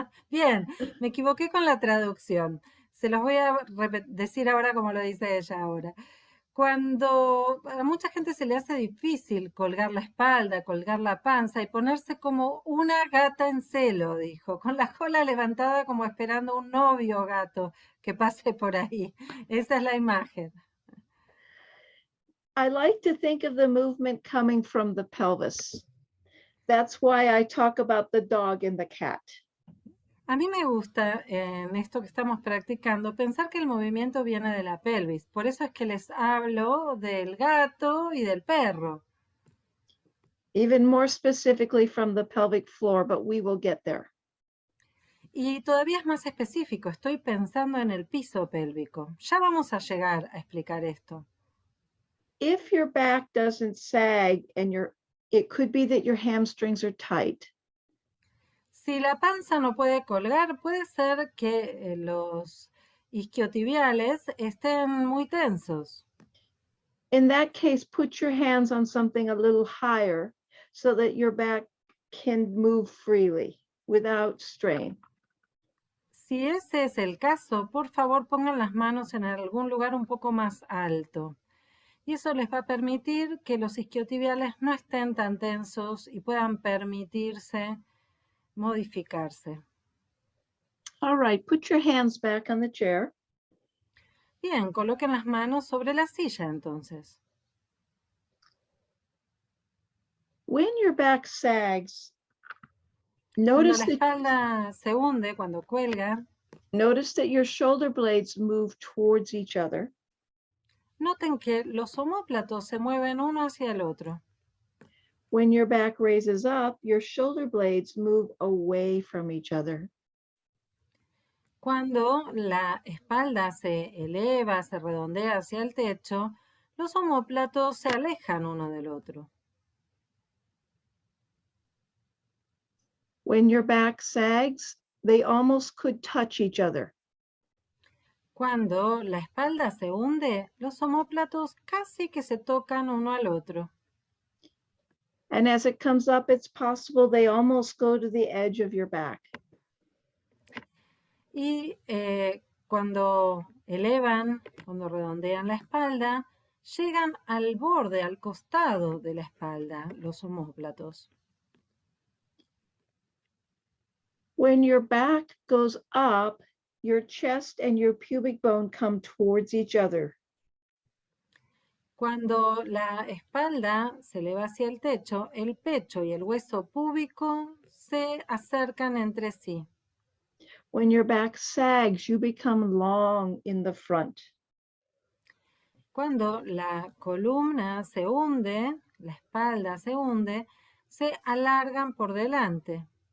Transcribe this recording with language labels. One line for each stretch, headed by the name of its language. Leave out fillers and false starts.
Spanish: Bien, me equivoqué con la traducción. Se los voy a decir ahora como lo dice ella ahora. Cuando a mucha gente se le hace difícil colgar la espalda, colgar la panza y ponerse como una gata en celo, dijo, con la cola levantada como esperando un novio gato que pase por ahí. Esa es la imagen.
English: I like to think of the movement coming from the pelvis. That's why I talk about the dog and the cat.
Spanish: A mí me gusta en esto que estamos practicando pensar que el movimiento viene de la pelvis. Por eso es que les hablo del gato y del perro.
English: Even more specifically from the pelvic floor, but we will get there.
Spanish: Y todavía es más específico, estoy pensando en el piso pélvico. Ya vamos a llegar a explicar esto.
English: If your back doesn't sag and it could be that your hamstrings are tight.
Spanish: Si la panza no puede colgar, puede ser que los isquiotibiales estén muy tensos.
English: In that case, put your hands on something a little higher so that your back can move freely without strain.
Spanish: Si ese es el caso, por favor pongan las manos en algún lugar un poco más alto. Y eso les va a permitir que los isquiotibiales no estén tan tensos y puedan permitirse modificarse.
English: All right, put your hands back on the chair.
Spanish: Bien, coloquen las manos sobre la silla entonces.
English: When your back sags,
Spanish: Cuando
English: notice
Spanish: la
English: that,
Spanish: espalda se hunde, cuando cuelga,
English: notice that your shoulder blades move towards each other.
Spanish: noten que los omóplatos se mueven uno hacia el otro.
English: When your back raises up, your shoulder blades move away from each other.
Spanish: Cuando la espalda se eleva, se redondea hacia el techo, los omóplatos se alejan uno del otro.
English: When your back sags, they almost could touch each other.
Spanish: Cuando la espalda se hunde, los omóplatos casi que se tocan uno al otro.
English: And as it comes up, it's possible they almost go to the edge of your back.
Spanish: Y cuando elevan, cuando redondean la espalda, llegan al borde, al costado de la espalda, los omóplatos.
English: When your back goes up, your chest and your pubic bone come towards each other.
Spanish: Cuando la espalda se eleva hacia el techo, el pecho y el hueso púbico se acercan entre sí.
English: When your back sags, you become long in the front.
Spanish: Cuando la columna se hunde, la espalda se hunde, se alargan por delante.